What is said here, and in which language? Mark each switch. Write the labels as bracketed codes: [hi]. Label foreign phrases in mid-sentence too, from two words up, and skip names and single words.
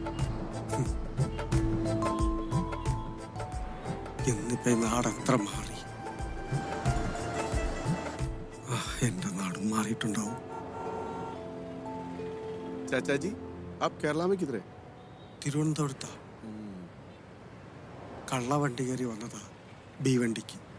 [ml] ഇന്നിപ്പോൾ നാടെത്ര മാറി. എൻ്റെ നാടും മാറിയിട്ടുണ്ടാവും. [hi] चाचा जी आप केरला में किधर है? [ml] തിരുവനന്തപുരത്താ. കള്ളവണ്ടി കയറി വന്നതാ, ബി വണ്ടിക്ക്.